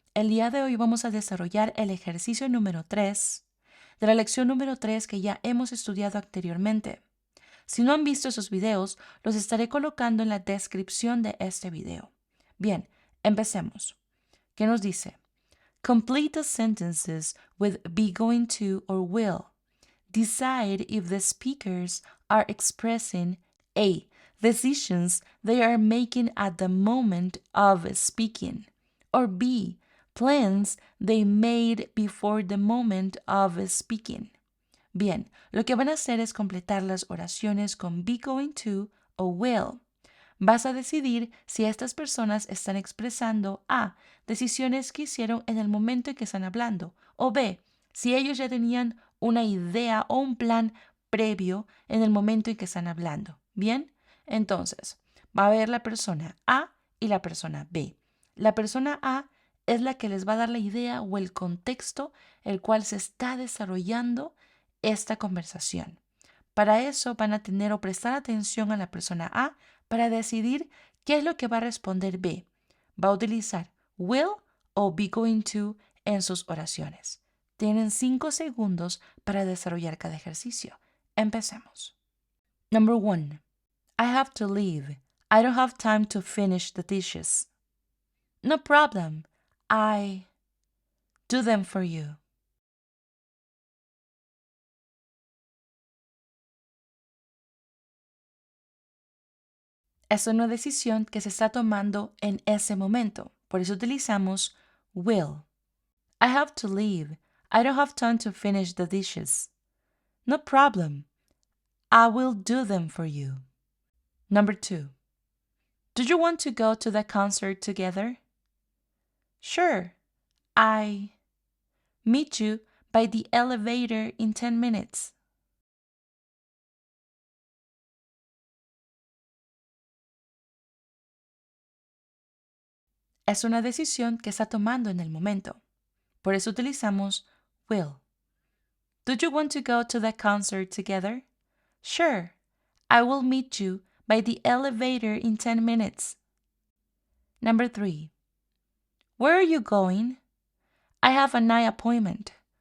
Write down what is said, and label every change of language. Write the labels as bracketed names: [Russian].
[Spanish] El día de hoy vamos a desarrollar el ejercicio número 3 de la lección número 3 que ya hemos estudiado anteriormente. Si no han visto esos videos, los estaré colocando en la descripción de este video. Bien, empecemos. ¿Qué nos dice? [English] Complete the sentences with be going to or will. Decide if the speakers are expressing A. Decisions they are making at the moment of speaking, or B. Plans they made before the moment of speaking. [Spanish] Bien, lo que van a hacer es completar las oraciones con be going to o will. Vas a decidir si estas personas están expresando A. Decisiones que hicieron en el momento en que están hablando, o B. Si ellos ya tenían una idea o un plan previo en el momento en que están hablando. Bien, entonces va a haber la persona A y la persona B. La persona A es la que les va a dar la idea o el contexto el cual se está desarrollando esta conversación. Para eso van a tener o prestar atención a la persona A para decidir qué es lo que va a responder B. Va a utilizar will o be going to en sus oraciones. Tienen 5 segundos para desarrollar cada ejercicio. [English] Empecemos. Number 1. I have to leave. I don't have time to finish the dishes. No problem. I do them for you. [Spanish] Es una decisión que se está tomando en ese momento. Por eso utilizamos will. [English] I have to leave. I don't have time to finish the dishes. No problem. I will do them for you. Number 2. Do you want to go to the concert together? Sure. I meet you by the elevator in 10 minutes. [Spanish] Es una decisión que está tomando en el momento. Por eso utilizamos will. [English] Do you want to go to the concert together? Sure. I will meet you by the elevator in 10 minutes. Number 3. Where are you going? I have an eye appointment.